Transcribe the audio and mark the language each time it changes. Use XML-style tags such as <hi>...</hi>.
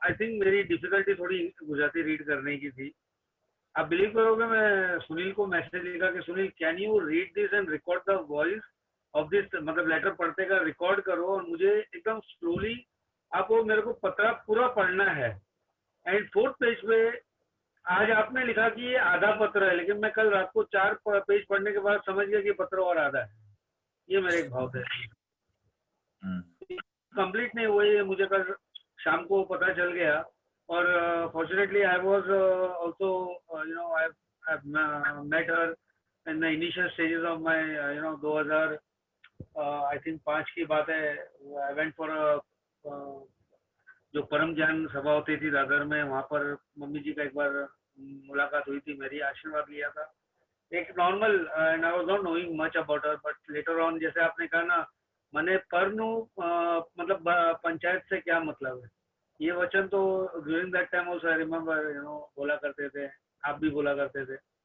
<en>I think</en> <hi>मेरी difficulty थोड़ी Gujarati read करने की थी। आप बिलीव करोगे, मैं सुनील को मैसेज लिखा कि Sunil,</hi> <en>can you read this and record the voice of this,</en> <hi>मतलब लेटर पढ़ते का रिकॉर्ड करो, और मुझे एकदम स्लोली आपको मेरे को पत्र पूरा पढ़ना है। एंड 4th पेज पे आज आपने लिखा कि ये आधा पत्र है, लेकिन मैं कल रात को 4 पेज पढ़ने के बाद समझ गया कि पत्र और आधा है। ये मेरे एक भाव थे। कंप्लीट नहीं हुए, ये मुझे कल शाम को पता चल गया।</hi> <en>और fortunately I was also you know I've met her in the initial stages of my 2000 I think 5</en> <hi>की बात है।</hi> <en>I went for a</en> <hi>जो परम ज्ञान सभा होती थी दादर में, वहाँ पर मम्मी जी का एक बार मुलाकात हुई थी, मेरी आशीर्वाद लिया था, एक normal,</hi> <en>and I was not knowing much about her, but later on</en> <hi>जैसे आपने कहा ना, मैंने परनु मतलब पंचायत से क्या मतलब है, ये वचन तो</hi> <en>during that time also I remember</en> <hi>बोला करते थे, आप भी बोला करते थे।</hi>